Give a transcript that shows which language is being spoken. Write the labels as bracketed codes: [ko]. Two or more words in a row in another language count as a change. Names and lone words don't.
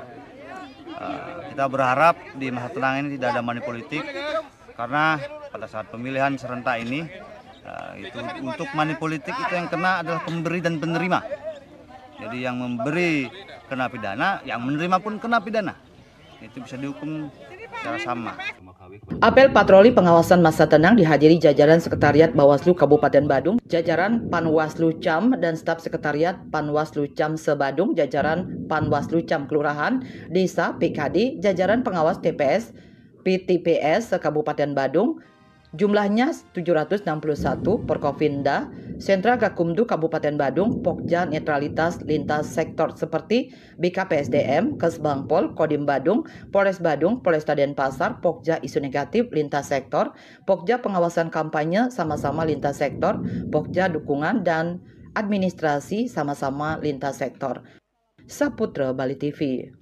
[id] Kita berharap di masa tenang ini tidak ada [en] money politik, [id] karena pada saat pemilihan serentak ini, itu untuk [en] money politik [id] itu yang kena adalah pemberi dan penerima. Jadi yang memberi kena pidana, yang menerima pun kena pidana. Itu bisa dihukum secara sama. Apel patroli pengawasan masa tenang dihadiri jajaran Sekretariat Bawaslu Kabupaten Badung, jajaran Panwaslu Cam dan staf Sekretariat Panwaslu Cam se-Badung, jajaran Panwaslu Cam Kelurahan, Desa, PKD, jajaran pengawas TPS, PTPS se-Kabupaten Badung, jumlahnya 761, Porkovinda, Sentra Gakumdu Kabupaten Badung, Pokja Netralitas Lintas Sektor seperti BKPSDM, Kesbangpol, Kodim Badung, Polres Badung, Polresta Denpasar, Pokja Isu Negatif Lintas Sektor, Pokja Pengawasan Kampanye sama-sama Lintas Sektor, Pokja Dukungan dan Administrasi sama-sama Lintas Sektor. Saputra Bali TV.